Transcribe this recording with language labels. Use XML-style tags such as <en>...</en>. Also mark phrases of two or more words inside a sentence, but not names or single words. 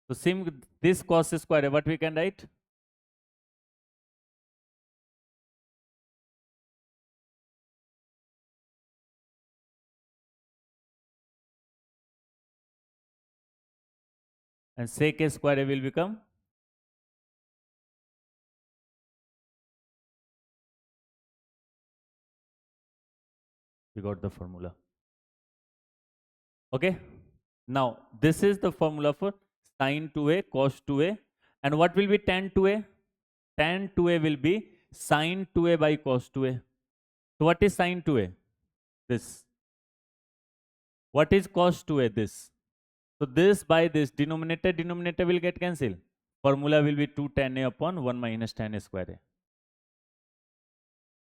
<en>So same with this cos square, what we can write? And sec square will become, we got the formula. Okay. Now this is the formula for sine 2a, cos 2a. And what will be tan 2a? Tan 2a will be sine 2a by cos 2a. So what is sine 2a? This. What is cos 2a? This. So this by this, denominator will get cancelled. Formula will be 2 tan a upon 1 minus tan a square a.</en>